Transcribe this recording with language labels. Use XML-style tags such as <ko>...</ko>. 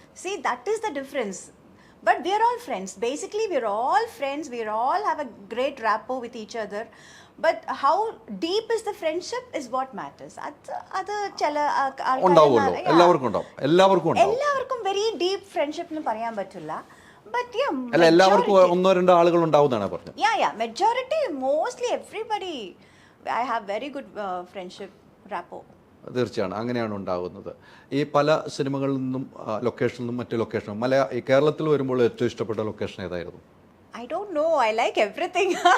<en>See, that is the difference. But we are all friends. Basically, we are all friends. We all have a great rapport with each other. But how deep is the friendship is what matters.</en> <ml>അത് ചില ഉണ്ടാവുമല്ലോ, എല്ലാവർക്കും ഉണ്ടാവും. എല്ലാവർക്കും</ml> <en>very deep friendship</en> <ml>എന്ന് പറയാൻ പറ്റില്ല.</ml> <en>But yeah,</en> <ml>അല്ല, എല്ലാവർക്കും 1-2 ആളുകൾ ഉണ്ടാവുന്നതാണ് പറഞ്ഞത്.</ml> <en>Yeah, majority, mostly everybody. I have very good friendship rapport.</en> <ml>തീർച്ചയാണ്, അങ്ങനെയാണ് ഉണ്ടാകുന്നത്. ഈ പല സിനിമകളിൽ നിന്നും ലൊക്കേഷനിൽ നിന്നും മറ്റു ലൊക്കേഷനും ഈ കേരളത്തിൽ വരുമ്പോൾ ഏറ്റവും ഇഷ്ടപ്പെട്ട ലൊക്കേഷൻ ഏതായിരുന്നു?</ml> <en>I don't know, I like everything.</en>